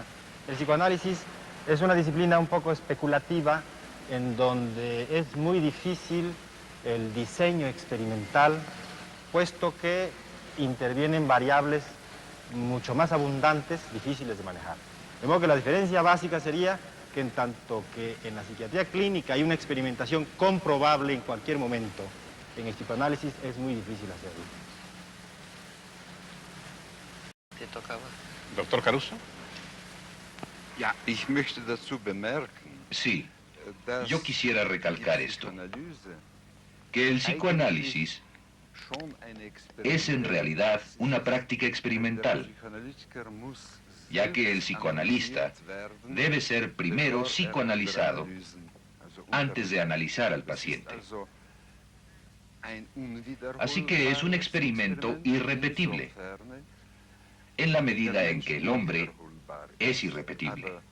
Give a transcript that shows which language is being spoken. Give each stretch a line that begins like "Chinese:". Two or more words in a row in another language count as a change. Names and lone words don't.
Spanish: El psicoanálisis es una disciplina un poco especulativa en donde es muy difícil el diseño experimental, puesto que intervienen variables mucho más abundantes, difíciles de manejar. De modo que la diferencia básica sería que en tanto que en la psiquiatría clínica hay una experimentación comprobable en cualquier momento, en el psicoanálisis es muy difícil hacerlo. ¿Te tocaba? Doctor Caruso.
German: Ja, ich möchte dazu bemerken,
Spanish: Sí,
German: dass
Spanish: yo quisiera recalcar
German: die
Spanish: esto,
German: Psychoanalyse
Spanish: que el psicoanálisis
German: schon eine
Spanish: es en realidad una práctica
German: Der
Spanish: experimental,
German: Psychoanalytiker muss
Spanish: ya que el psicoanalista debe ser primero psicoanalizado antes de analizar al paciente. Así que es un experimento irrepetible, en la medida en que el hombre es irrepetible.